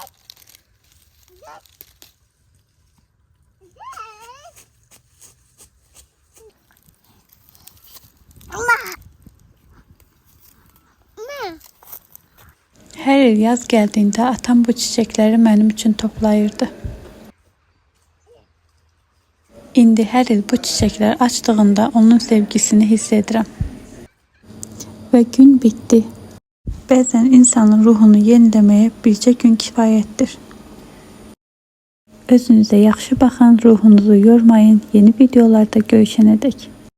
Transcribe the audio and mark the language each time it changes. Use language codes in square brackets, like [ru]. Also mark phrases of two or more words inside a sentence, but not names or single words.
[tr] Her il yaz geldiğinde atam bu çiçekleri benim için toplayırdı. [az] İndi her il bu çiçekler açtığında onun sevgisini hissedirəm. [tr] Ve gün bitti. Bazen insanın ruhunu yenilemeye bircə gün kifayettir. [az] Özünüze yaxşı baxın, ruhunuzu yormayın. Yeni videolarda görüşənədək.